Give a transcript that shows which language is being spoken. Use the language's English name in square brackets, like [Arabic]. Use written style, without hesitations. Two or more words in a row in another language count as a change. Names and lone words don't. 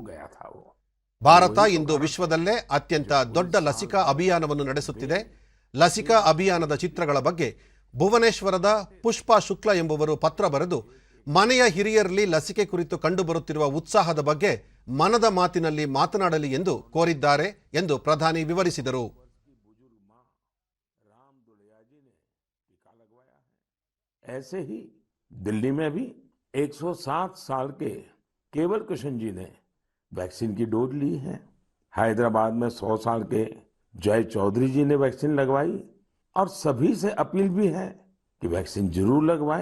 [Kannada] ಭಾರತ ಇಂದು ವಿಶ್ವದಲ್ಲೇ ಅತ್ಯಂತ ದೊಡ್ಡ ಲಸಿಕಾ ಅಭಿಯಾನವನ್ನು ನಡೆಸುತ್ತಿದೆ. ಲಸಿಕಾ ಅಭಿಯಾನದ ಚಿತ್ರಗಳ ಬಗ್ಗೆ ಭುವನೇಶ್ವರದ ಪುಷ್ಪಾ ಶುಕ್ಲಾ ಎಂಬುವರು ಪತ್ರ ಬರೆದು ಮನೆಯ ಹಿರಿಯರಲ್ಲಿ ಲಸಿಕೆ ಕುರಿತು ಕಂಡುಬರುತ್ತಿರುವ ಉತ್ಸಾಹದ ಬಗ್ಗೆ ಮನದ ಮಾತಿನಲ್ಲಿ ಮಾತನಾಡಲಿ ಎಂದು ಕೋರಿದ್ದಾರೆ ಎಂದು ಪ್ರಧಾನಿ ವಿವರಿಸಿದರು. [Hindi] ऐसे ही दिल्ली में भी 107 साल के केवल कृष्ण जी ने वैक्सीन की डोज ली है. हैदराबाद में 100 साल के जय चौधरी जी ने वैक्सीन लगवाई और सभी से अपील भी है कि वैक्सीन जरूर लगवाएं.